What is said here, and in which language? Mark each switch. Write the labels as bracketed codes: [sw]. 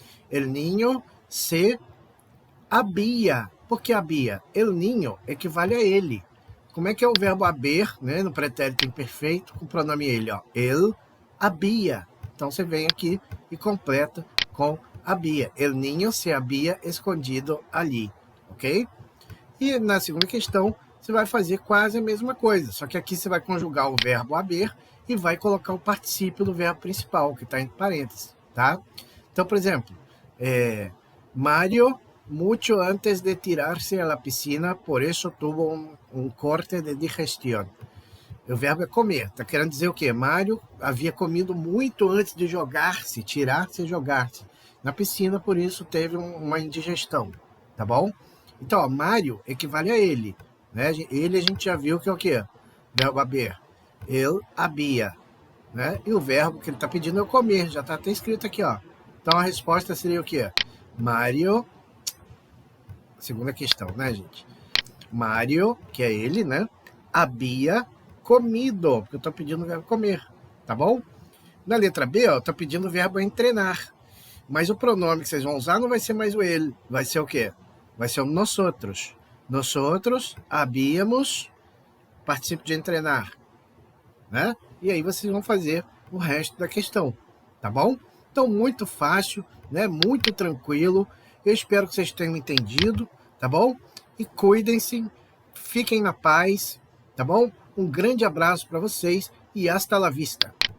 [es] El niño se había. [pt] Por que había? El niño equivale a ele. Como é que é o verbo haber, né, no pretérito imperfeito com o pronome ele, ó? [es] El había. [pt] Então você vem aqui e completa com había. [es] El niño se había escondido ali, ok? [pt] E na segunda questão, você vai fazer quase a mesma coisa, só que aqui você vai conjugar o verbo haber e vai colocar o particípio do verbo principal, que está entre parênteses, tá? Então, por exemplo, [es] Mario, mucho antes de tirarse a la piscina, por eso tuvo um corte de digestión. [pt] O verbo é comer, tá querendo dizer o quê? Mário havia comido muito antes de jogar-se, tirar-se e jogar-se na piscina, por isso teve uma indigestão, tá bom? Então, ó, Mário equivale a ele, né? Ele a gente já viu que é o quê? Verbo haber. [es] El había, [pt] né? E o verbo que ele está pedindo é o comer, já está até escrito aqui, ó. Então a resposta seria o quê? Mário, segunda questão, né, gente? Mário, que é ele, né? [es] Había comido, [pt] porque eu estou pedindo o verbo comer, tá bom? Na letra B, ó, eu estou pedindo o verbo entrenar. Mas o pronome que vocês vão usar não vai ser mais o ele, vai ser o quê? vai ser o nosotros. [es] Nosotros habíamos, participo de entrenar, né? [pt] E aí vocês vão fazer o resto da questão, tá bom? Então, muito fácil, né? Muito tranquilo. Eu espero que vocês tenham entendido, tá bom? E cuidem-se, fiquem na paz, tá bom? Um grande abraço para vocês e [es] hasta la vista.